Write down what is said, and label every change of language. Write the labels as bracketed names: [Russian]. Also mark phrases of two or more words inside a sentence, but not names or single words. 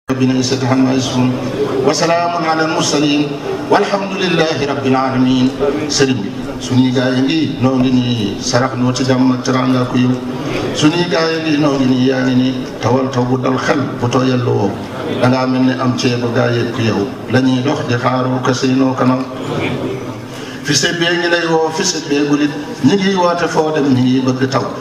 [Arabic] رب العزة عما يصفون وسلام على المرسلين والحمد لله رب العالمين. [Wolof] Sëriñ bi, suñuy gaay yi ngi, noo ngi nii, sarax noo ci jàmm ak teraanga ku yow. Suñuy gaay yi ngi, noo ngi nii, yaa ngi nii, tawal taw bu dal xel, bu tooyal lu wow. Da ngaa mel ni am ceebu gaay yëpp ku yow. La ñuy dox di xaaroo ka seenoo kanam. Fi sa bee ngi lay woo, fi sa bee gulit. Ñi ngi woote foo dem, ñi ngi bëgg taw.